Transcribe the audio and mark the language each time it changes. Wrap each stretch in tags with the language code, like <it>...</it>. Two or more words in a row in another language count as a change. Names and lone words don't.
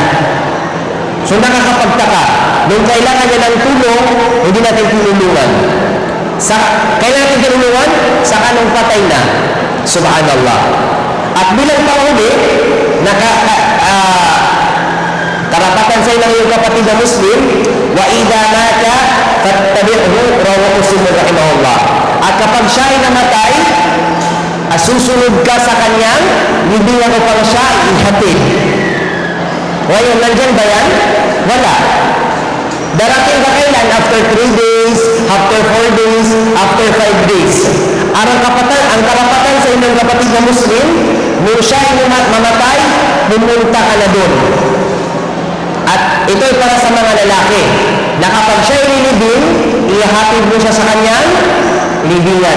<tl>So nakakapagtaka, nung kailangan niya ng tulong, hindi natin tinulungan. Kailangan natin tinulungan, saka nung patay na. Subhanallah. At bilang panghuli, karapatan sa ilang yung kapatid na Muslim,</tl> <ar>وإذا مات فاتبعه رواه مسلم رحمه الله.</ar> <tl>At kapag siya ay namatay, susunod ka sa kanyang, libingan ko pang siya ihatid. Ngayon, nandyan ba yan? Wala. Darating ka kailan?</tl> <en>After 3 days, after 4 days, after 5 days.</en> <tl>Ang karapatan sa inyong kapatid na Muslim, nung siya ay mamatay, pumunta ka na doon. At ito ay para sa mga lalaki, na kapag siya ay nilibing, ihatid mo siya sa kanyang libingan.</tl>